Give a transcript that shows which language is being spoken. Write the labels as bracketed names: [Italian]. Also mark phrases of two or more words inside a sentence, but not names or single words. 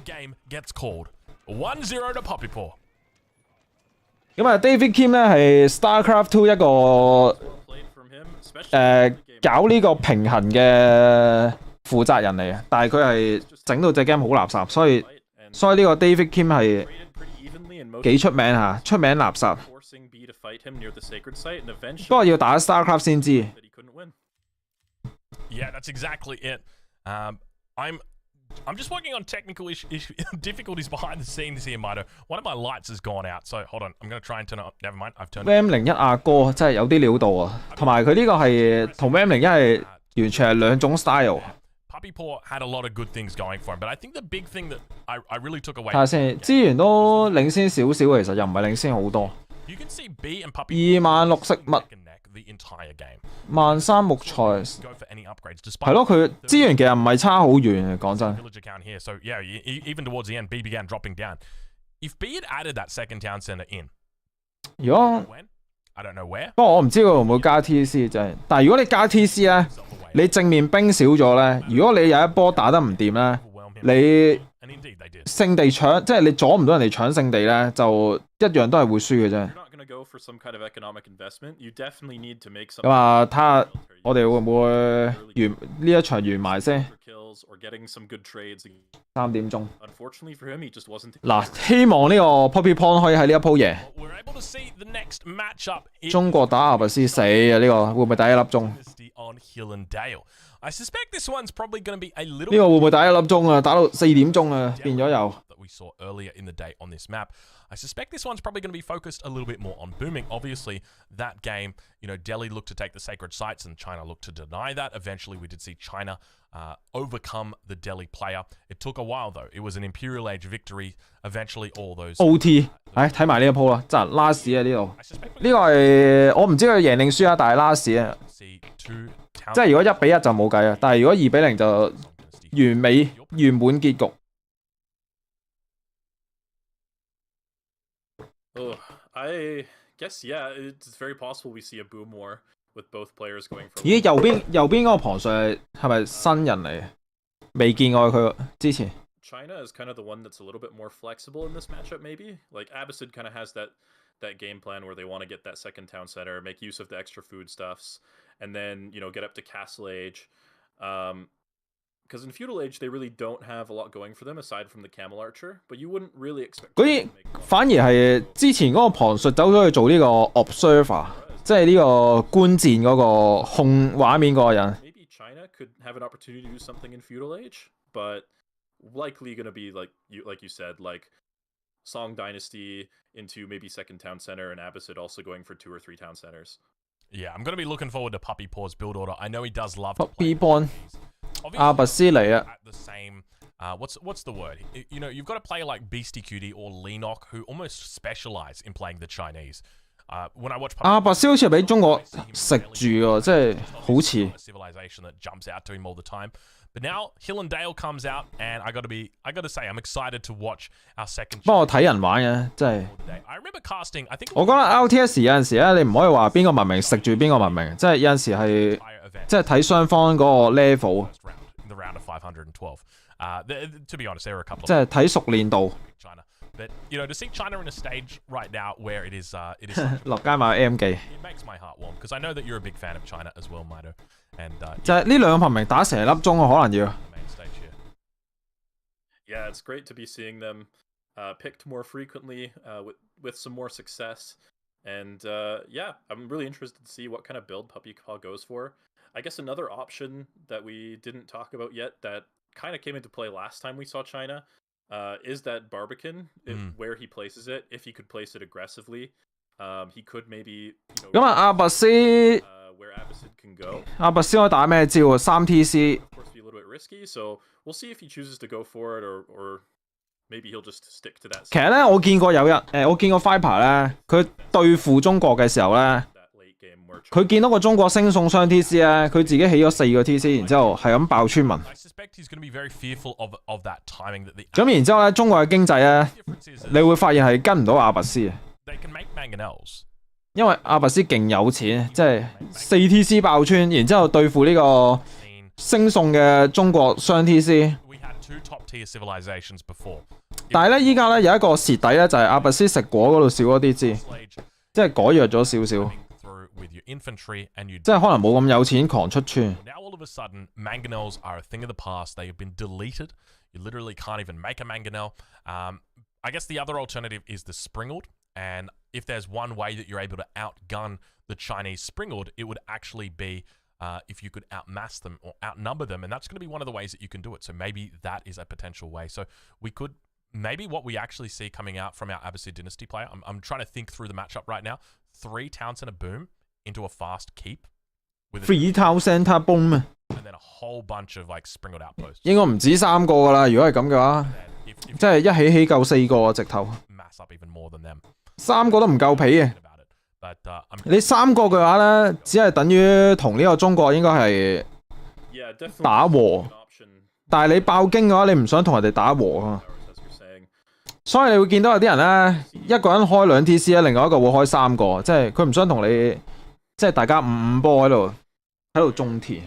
[Cantonese] 咁啊 ，David Kim 咧係 StarCraft 2一個搞呢個平衡嘅負責人嚟嘅，但係佢係整到隻 game 好垃圾，所以呢個 David Kim 係幾出名嚇，出名垃圾。不過要打 StarCraft 先知。 [English] Yeah, that's exactly it. I'm just working on technical difficulties behind the scenes here, Mido. One of my lights has gone out, so hold on. I'm going to try and turn it up. Never mind, I've turned it. [Cantonese] Ram01 阿哥真係有啲料到啊，同埋佢呢個係同 Ram01係完全係兩種 style。 [English] Puppy Paw had a lot of good things going for him, but I think the big thing that I really took away. [Cantonese] 睇下先，資源都領先少少，其實又唔係領先好多。 [English] You can see B and Puppy [Cantonese] 26000 食物。13木材，係咯，佢資源其實唔係差好遠，講真。 [English] So yeah, even towards the end, B began dropping down. If B had added that second town center in, [Cantonese] 如果 [English] I don't know where. [Cantonese] 不過我唔知佢會唔會加 TC 真係，但係如果你加 TC 咧，你正面兵少咗咧，如果你有一波打得唔掂咧，你聖地搶，即係你阻唔到人哋搶聖地咧，就一樣都係會輸嘅啫。咁啊，睇下我哋會唔會完呢一場完埋先。3點鐘。嗱，希望呢個 Poppy Pond 可以喺呢一鋪贏。中國打阿拔斯死啊！呢個會唔會打1粒鐘？呢個會唔會打1粒鐘啊？打到4點鐘啊，變咗又。 [English] I suspect this one's probably going to be focused a little bit more on booming. Obviously, that game, Delhi looked to take the sacred sites and China looked to deny that. Eventually, we did see China overcome the Delhi player. It took a while, though. It was an Imperial Age victory. Eventually, all those... OT. [Cantonese] 睇埋呢一鋪啦，真係 last 啊呢度。呢個係我唔知佢贏定輸啊，但係 last 啊。即係如果1-1就冇計啊，但係如果2-0就完美圓滿結局。 [English] Oh, I guess yeah, it's very possible we see a boom war with both players going for. [Cantonese] 咦，右邊嗰個旁述係咪新人嚟？未見過佢之前。 [English] China is kind of the one that's a little bit more flexible in this matchup, maybe. Like Abbasid kind of has that game plan where they want to get that second town center, make use of the extra foodstuffs, and then get up to Castle Age. Because in Feudal Age they really don't have a lot going for them aside from the Camel Archer, but you wouldn't really expect. [Cantonese] 嗰啲反而係之前嗰個旁述走咗去做呢個 observer， 即係呢個觀戰嗰個控畫面嗰個人。 [English] Maybe China could have an opportunity to do something in Feudal Age, but likely going to be like you said, like Song Dynasty into maybe second town center, and Abbasid also going for 2 or 3 town centers. Yeah, I'm going to be looking forward to Puppy Paw's build order. I know he does love to Puppy play. [Cantonese] Pawn 阿拔斯嚟啊 [English] at the same what's the word? You've got to play like Beastie Cutie or Leenock who almost specialize in playing the Chinese. When I watch [Cantonese] 阿拔斯好似俾中國食住喎，即係好似 [English] civilization that jumps out to him all the time. But now Hill and Dale comes out, and I got to say I'm excited to watch our second. [Cantonese] 不過睇人玩嘅，真係。 [English] I remember casting. I think [Cantonese] 我覺得 LTS 有陣時咧，你唔可以話邊個文明食住邊個文明，即係有陣時係即係睇雙方嗰個 level。 [English] In the round of 512. To be honest, there are a couple. [Cantonese] 即係睇熟練度。 [English] China, but to see China in a stage right now where it is [Cantonese] 落街買 M 記。 [English] It makes my heart warm because I know that you're a big fan of China as well, Mido. And [Cantonese] 就係呢兩個文明打成粒鐘，我可能要。 [English] Yeah, it's great to be seeing them picked more frequently with some more success. And yeah, I'm really interested to see what kind of build Puppy Paw goes for. I guess another option that we didn't talk about yet that kind of came into play last time we saw China is that Barbican, where he places it. If he could place it aggressively, he could maybe. [Cantonese] 咁啊，阿拔斯 [English] where Abbasid can go. [Cantonese] 阿拔斯可以打咩招啊 ？3TC。 [English] Of course, be a little bit risky, so we'll see if he chooses to go for it or maybe he'll just stick to that. [Cantonese] 其實咧，我見過有人我見過 Viper 咧，佢對付中國嘅時候咧，佢見到個中國星送雙 TC 咧，佢自己起咗4個 TC， 然之後係咁爆村民。咁然之後咧，中國嘅經濟咧，你會發現係跟唔到阿拔斯嘅。因為阿拔斯勁有錢，即係4 TC 爆村，然之後對付呢個星送嘅中國雙 TC。但係咧，依家咧有一個蝕底咧，就係阿拔斯食果嗰度少咗啲支，即係改弱咗少少，即係可能冇咁有錢狂出村。 [English] Now all of a sudden, mangonels are a thing of the past. They have been deleted. You literally can't even make a mangonel. I guess the other alternative is the springled. And if there's one way that you're able to outgun the Chinese springled, it would actually be if you could outmass them or outnumber them. And that's going to be one of the ways that you can do it. So maybe that is a potential way. So we could, maybe what we actually see coming out from our Abbasid Dynasty player, I'm trying to think through the matchup right now. 3 town center boom into a fast keep. With 3 town center boom. And then a whole bunch of like sprinkled outposts. [Cantonese] 應該唔止3個㗎啦，如果係咁嘅話，即係一起夠4個啊，直頭。 [English] Mass up even more than them. [Cantonese] 3 個都唔夠皮嘅。你3個嘅話咧，只係等於同呢個中國應該係打和。但係你爆經嘅話，你唔想同人哋打和啊。所以你會見到有啲人咧，一個人開2 TC 咧，另外一個會開3個，即係佢唔想同你，即係大家5波喺度種田。